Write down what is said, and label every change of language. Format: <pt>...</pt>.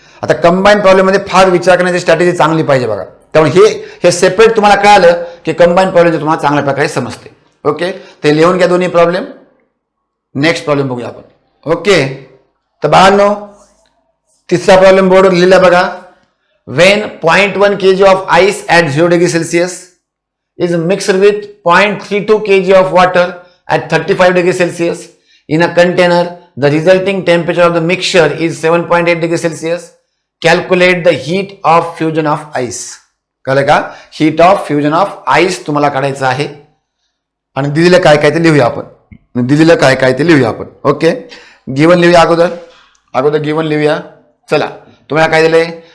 <mr>आता कंबाईन प्रॉब्लेममध्ये फार विचार करण्याची स्ट्रॅटेजी चांगली पाहिजे. बघा त्यामुळे हे सेपरेट तुम्हाला कळालं की कंबाईन प्रॉब्लेम तुम्हाला चांगल्या प्रकारे समजते. ओके. ते लिहून घ्या दोन्ही प्रॉब्लेम. नेक्स्ट प्रॉब्लेम बघूया आपण. ओके. तर बाळांनो, तिसरा प्रॉब्लेम बोर्डवर लिहिला बघा.</mr> <en>When 0.1 kg of ice at 0 degree Celsius is mixed with 0.32 kg of water at 35 degree Celsius in a container, the resulting temperature of the mixture is 7.8 degree Celsius. Calculate the heat of fusion of ice.</en> <mr>कळलं का?</mr> <en>Heat of fusion of ice</en> <mr>तुम्हाला काढायचं आहे. आणि दिलेलं काय काय ते लिहूया आपण. ओके. गिवन लिहूया अगोदर गिवन लिहूया. चला तुम्हाला काय दिलंय?</mr>